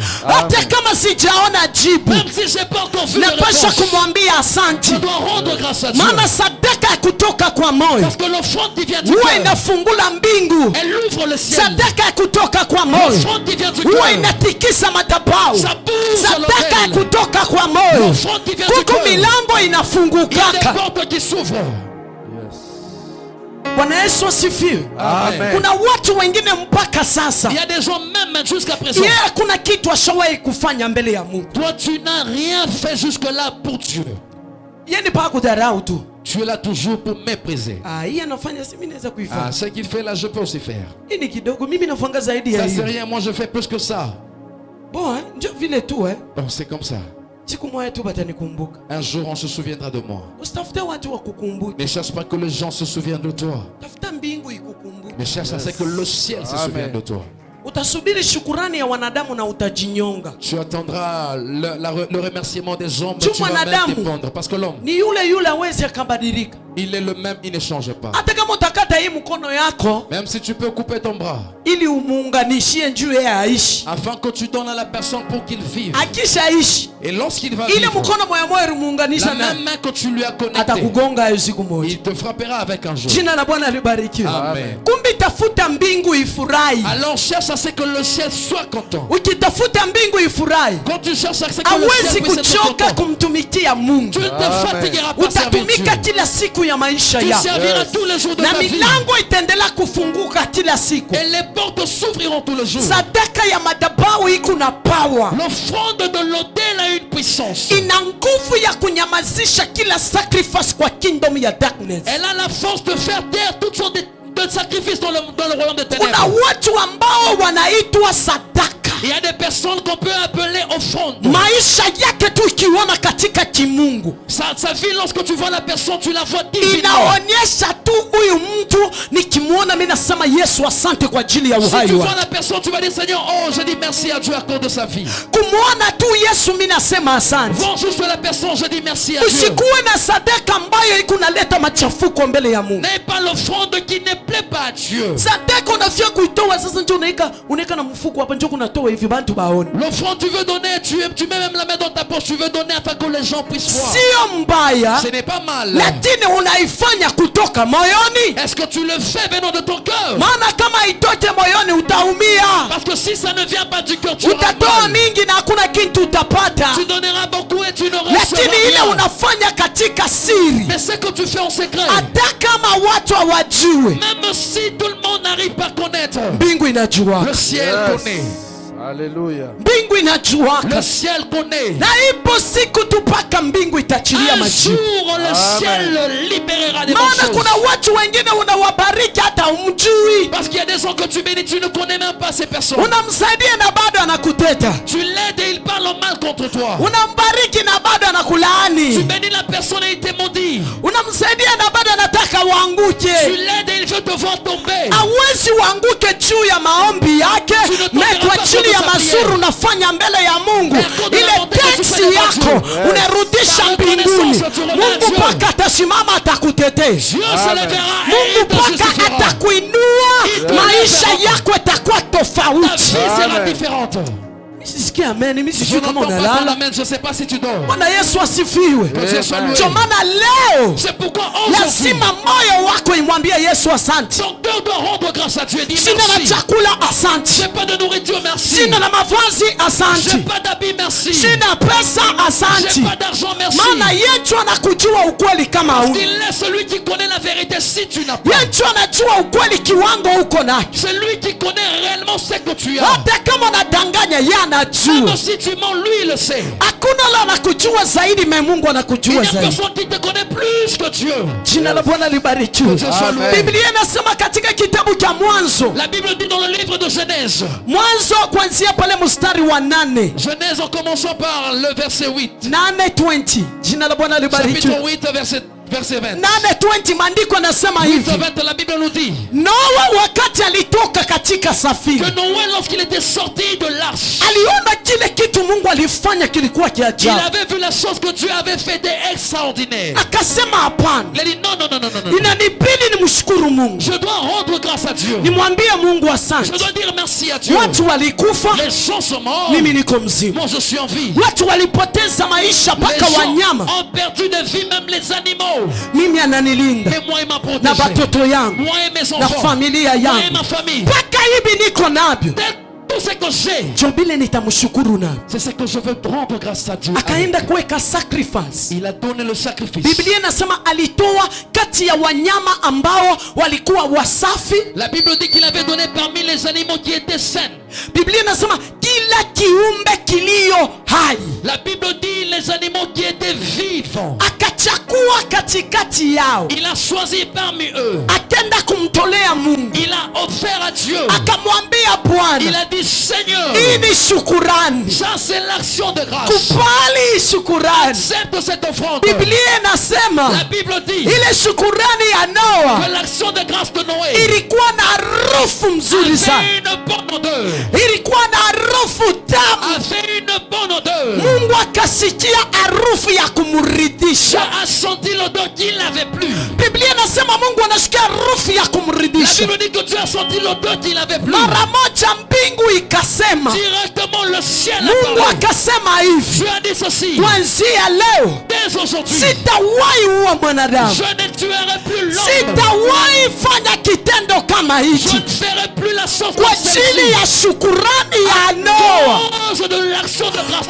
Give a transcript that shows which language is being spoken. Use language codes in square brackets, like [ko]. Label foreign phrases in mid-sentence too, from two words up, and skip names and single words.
[sw] Hata kama sijaona jibu, [fr] Même si j'ai pas encore vu de [sw] napasha [fr] réponse, [sw] kumwambia asante, [fr] je dois rendre grâce à Dieu. [sw] maana sadaka ya kutoka kwa moyo [fr] Parce que l'offrande qui vient du [sw] huwa [fr] cœur, [sw] inafungula mbingu. [fr] elle ouvre le ciel. [sw] Sadaka ya kutoka kwa moyo [fr] L'offrande qui vient du [sw] huwa [fr] cœur, [sw] inatikisa madhabahu. [fr] ça bouge [sw] Sadaka ya [fr] l'autel. [sw] kutoka kwa moyo, [fr] L'offrande qui vient du [sw] kuko [fr] cœur, [sw] milango [fr] il y a des [sw] inafungukaka. [fr] portes qui s'ouvrent. [sw] Bwana Yesu asifiwe. Amen. Kuna watu wengine mpaka sasa [fr] Il y a des gens même jusqu'à présent. [sw] yeye kuna kitu ashawahi kufanya mbele ya Mungu, [fr] Toi, tu n'as rien fait jusque-là pour Dieu. [sw] yeye ni pa kudharau tu. [fr] Tu es là toujours pour mépriser. [sw] Hii anafanya, si mimi naweza [fr] Ah, [sw] kuifanya. [fr] ce qu'il fait là, je peux aussi faire. [sw] Hii ni kidogo, mimi nafanga zaidi ya [fr] Ça, c'est [sw] hiyo. [fr] rien. Moi, je fais plus que ça. Bon, [sw] ndio vile tu [fr] Bon, c'est comme ça. [sw] siku moja tu batanikumbuka. [fr] Un jour, on se souviendra de moi. [sw] Usitafute watu wa kukumbuka, [fr] Ne cherche pas que les gens se souviennent de toi. [sw] tafuta mbingu ikukumbuke. [fr] Mais cherche à ce que le ciel se souvienne de toi. [sw] Utasubiri shukurani ya wanadamu na utajinyonga. [fr] Tu attendras le remerciement des hommes, Tu mais tu vas même [sw] mwanadamu. [fr] dépendre. Parce que l'homme, [sw] Ni yule hawezi akabadilika. [fr] il est le même, il ne change pas. [sw] Hata kama utakata hii mkono yako [fr] Même si tu peux couper ton bras, [sw] ili umuunganishie njuu yeye aishi, [fr] afin que tu donnes à la personne pour qu'il vive. [sw] akishaishi [fr] Et lorsqu'il va [sw] ile [fr] vivre, [sw] mkono moya moya ulimuunganisha [fr] la [sw] na [fr] même main que tu lui as connectée, [sw] atakugonga hayo siku moja. [fr] il te frappera avec un jour. [sw] Jina la Bwana libarikiwe. Amen. Kumbi tafuta mbingu ifurahi. [fr] Alors cherche à ce que le ciel soit content. [sw] Ukitafuta mbingu ifurahi, [fr] Quand tu cherches à ce que le [sw] hawezi [fr] ciel puisse être [sw] kuchoka [fr] content, [sw] kumtumikia Mungu. [fr] tu ne te fatigueras pas servir Dieu. [sw] Utatumika kila siku ya maisha [fr] Tu [sw] yako, [fr] serviras tous les jours de [sw] na [fr] ta vie. [sw] milango itaendelea kufunguka kila siku. [fr] Et les portes s'ouvriront tous les jours. [sw] Sadaka ya madhabahu iko na power, [fr] L'offrande de l'autel a une puissance. [sw] ina nguvu ya kunyamazisha kila sacrifice kwa kingdom ya darkness. [fr] Elle a la force de faire taire toutes sortes de sacrifices dans le royaume de [sw] Kuna [fr] ténèbres. [sw] watu ambao wanaitwa sadaka, [fr] Il y a des personnes qu'on peut appeler offrande. [sw] maisha yake tu ikiona katika kimungu [fr] Sa vie, lorsque tu vois la personne, tu la vois divinement. [sw] inaonyesha tu huyu mtu nikimwona mimi nasema Yesu asante kwa ajili ya [fr] Si [sw] uhai [fr] tu vois [sw] wake. [fr] la personne, tu vas dire Seigneur, oh, je dis merci à Dieu à cause de sa vie. [sw] Kumwona tu Yesu mimi nasema asante. [fr] Vois juste la personne, je dis merci à Dieu. [sw] Usikuwe na sadaka ambayo iko naleta machafuko mbele ya Mungu. [fr] N'aie pas l'offrande qui ne plaît pas à Dieu. [sw] Sadaka unafia kuitoa sasa, ndio unaika na mfuko hapa, ndio kunatoa hivi bantu baone. [fr] L'offrande, tu veux donner, tu mets même la main dans ta poche, tu veux donner afin que les gens puissent voir. [sw] Sio mbaya, [fr] Ce n'est pas mal. [sw] lakini unaifanya kutoka moyoni. [fr] Est-ce que tu le fais venant de ton cœur? [sw] Maana kama itoke moyoni utaumia, [fr] Parce que si ça ne vient pas du cœur, tu auras [sw] utatoa [fr] mal. [sw] mingi na hakuna kitu utapata. [fr] Tu donneras beaucoup et tu ne recevras [sw] Lakini ile [fr] rien. [sw] unafanya katika siri, [fr] Mais ce que tu fais en secret, [sw] hata kama watu hawajue, [fr] même si tout le monde n'arrive pas à connaître, [sw] mbingu inajua, [fr] le ciel connaît. [sw] Hallelujah. mbingu inajuaka, [fr] Le ciel connaît. [sw] na ipo siku tu mpaka mbingu itachilia [fr] Un [sw] majibu. [fr] jour, le ciel libérera des bonnes [sw] Maana [fr] choses. [sw] kuna watu wengine unawabariki hata umjui, [fr] Parce qu'il y a des gens que tu bénis, tu ne connais même pas ces personnes. [sw] unamsaidia na bado anakuteta, [fr] Tu l'aides et il parle mal contre toi. [sw] unambariki na bado [fr] Tu [sw] anakulaani, [fr] bénis la personne et il te maudit. [sw] unamsaidia na bado anataka [fr] Tu [sw] uanguke. [fr] l'aides et il veut te voir tomber. [sw] Hawezi uanguke juu ya maombi yake, na kwa ajili ya mazuri unafanya mbele ya Mungu, ile teksi yako unarudisha mbinguni. Mungu mpaka atasimama atakutetea, [fr] Dieu se lèvera et [sw] Mungu [fr] il te [sw] mpaka [fr] justifiera. [sw] atakuinua, maisha yako itakuwa [fr] Ta [sw] tofauti. [fr] vie sera Amen. différente. [sw] Sisikie amen, mimi [fr] Je [sw] sijui kama [fr] n'entends pas ton [sw] unalala. [fr] amen, je ne sais pas si tu dors. [sw] Bwana Yesu asifiwe. [fr] Que Dieu soit loué. [sw] Ndio maana leo [fr] C'est pourquoi aujourd'hui, [sw] lazima moyo wako imwambie Yesu asante. [fr] ton cœur doit rendre grâce à Dieu et dire [sw] Sina na [fr] merci. [sw] chakula asante, [fr] J'ai pas de nourriture, merci. [sw] sina na mavazi [fr] J'ai [sw] asante, [fr] pas d'habits, merci. [sw] sina pesa asante. [fr] J'ai pas d'argent, merci. [sw] Maana Yesu anakujua ukweli kama huna. [fr] Il est celui qui connaît la vérité si tu n'as pas. [sw] Yesu anajua ukweli kiwango uko nacho. [fr] C'est lui qui connaît réellement ce que tu as. [sw] Hata kama unadanganya, yeye [fr] Même [sw] anajua. [fr] si tu mens, lui il le sait. [sw] Hakuna la anakujua zaidi, mais Mungu [fr] Il [sw] anakujua [fr] n'y a [sw] zaidi. [fr] personne qui te connaît plus que Dieu. [sw] Jina la Bwana libarikiwe. [fr] Que Dieu soit loué. [sw] Biblia inasema katika kitabu cha Mwanzo, [fr] La Bible dit dans le livre de Genèse, [sw] Mwanzo kuanzia pale mstari wa 8, [fr] Genèse en commençant par le verset 8. 8:20. 8, [sw] jina la Bwana libarikiwe. [fr] Chapitre 8, verset 20. [sw] 8:20 maandiko yanasema hivi. 8:20, [fr] la Bible nous dit [sw] Noa wakati alitoka katika safina, [fr] que Noé, lorsqu'il était sorti de l'arche, [sw] aliona kile kitu Mungu alifanya kilikuwa [fr] il [sw] kiajabu. [fr] avait vu la chose que Dieu avait fait d'extraordinaire. [sw] Akasema hapana, [fr] Il a dit non, non, non, non, non, non. [sw] inanibidi nimshukuru Mungu, [fr] Je dois rendre grâce à Dieu. [sw] nimwambie Mungu [fr] Je [sw] asante. [fr] dois dire merci à Dieu. [sw] Watu walikufa, [fr] Les gens sont morts. [sw] mimi niko mzima. [fr] Moi, je suis en vie. [sw] Watu walipoteza maisha [fr] Les [sw] mpaka [fr] gens [sw] wanyama, [fr] ont perdu de vie, même les animaux. [sw] mimi ananilinda [fr] Mais moi, il m'a [sw] na [fr] protégé. [sw] batoto yangu [fr] Moi et mes [sw] na [fr] enfants. [sw] familia [fr] Moi et [sw] yangu, [fr] ma famille. [sw] mpaka hivi niko navyo. [fr] Tout ce que j'ai, [sw] Jobile nitamshukuru na [fr] c'est ce que je veux rendre grâce à Dieu. [sw] akaenda kuweka sacrifice. [fr] Il a donné le sacrifice. [sw] Biblia inasema alitoa kati ya wanyama ambao walikuwa wasafi. [fr] La Bible dit qu'il avait donné parmi les animaux qui étaient sains. [sw] Biblia inasema kila kiumbe kilio hai, [fr] La Bible dit les animaux qui étaient vivants. [sw] akachakua katikati yao, [fr] Il a choisi parmi eux. [sw] akenda kumtolea Mungu, [fr] Il a offert à Dieu. [sw] akamwambia [fr] Il [sw] Bwana, [fr] a dit Seigneur, [sw] hii ni shukurani, [fr] ça c'est l'action de grâce. [sw] kubali shukurani. [fr] Accepte cette offrande. [sw] Biblia inasema [fr] La Bible dit [sw] ile shukurani ya [fr] que [sw] Noa [fr] l'action de grâce de Noé [sw] ilikuwa na harufu mzuri sana, [fr] avait une bonne odeur. [sw] ilikuwa na harufu tamu. [fr] Avait une bonne odeur. [sw] Mungu akasikia harufu ya [fr] Je [sw] kumridhisha. [fr] a senti l'odeur qu'il n'avait plus. [sw] Biblia inasema Mungu anasikia harufu ya [fr] La [sw] kumridhisha. [fr] Bible dit que Dieu a senti l'odeur qu'il n'avait plus. [sw] Mara moja mbingu ikasema, [fr] Directement le ciel a [sw] Mungu [fr] parlé. [sw] akasema hivi, [fr] Dieu a dit ceci. [sw] kuanzia leo [fr] Dès aujourd'hui, [sw] sitawahi uwa mwanadamu, [fr] je ne tuerai plus l'homme. [sw] sitawahi fanya kitendo kama [fr] Je [sw] hichi, [fr] ne ferai plus la sorte [sw] kwa [fr] de [sw] ajili [fr] celle-ci. [sw] ya shukurani ya Noa. [fr] Cause de l'action de grâce de